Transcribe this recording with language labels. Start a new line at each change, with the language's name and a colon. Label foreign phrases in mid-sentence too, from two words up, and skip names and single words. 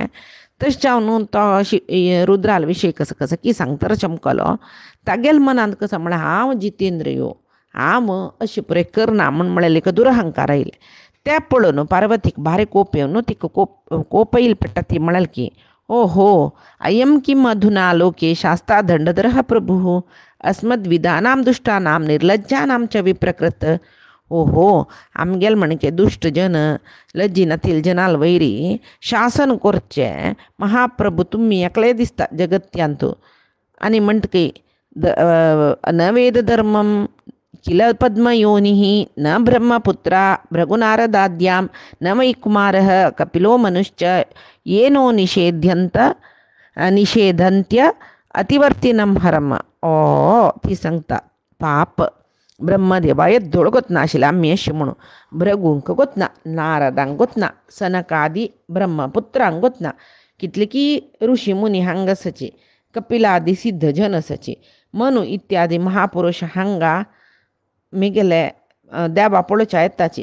Konkani: तशें जावन तो रुद्राल विशयी कसं की सांगता चमकलो. तागेले मनांत कसं म्हळ्यार हांव जितेंद्रियो हांव अशें पुरे करना म्हूण म्हळ्यार एक दुरहंकार आयले. ते पळोवन पार्वतीक भारी कोप येवन तिका कोप येयले पडटा. ती म्हळ्यार की
Sanskrit: ओहो अयं किम अधुना लोके शास्ता दंडधरः प्रभुः अस्मद्विदानां दुष्टानां निर्लज्जानां च विप्रकृत.
Konkani: ओहो आमगेल म्हणके दुष्ट जन लज्जिनातील जनाल वैरी शासन करचे महाप्रभू तुम्ही एकले दिसता जगत्यांत. आनी म्हणटकी
Sanskrit: न वेद धर्मम किल पद्मयोनिः न ब्रह्मपुत्रा भृगुनारदाद्यां न वै कुमारः कपिलो मनुश्च येनो निषेधन्त्य अतिवर्तिनं हरम.
Konkani: ओ ती सांगता पाप ब्रह्मदेवा येद्दोळ गोतना आशिल्ले आमी अशें म्हणून भृगूंक गोतना नारदांक गोतना सनकादी ब्रह्मपुत्रांक गोतना कितले की ऋषी मुनी हांगा आसाचे कपिलादी सिद्ध जन आसाचे मनु इत्यादी महापुरुष हांगा मिगेले देवा पळोवच्या येताची.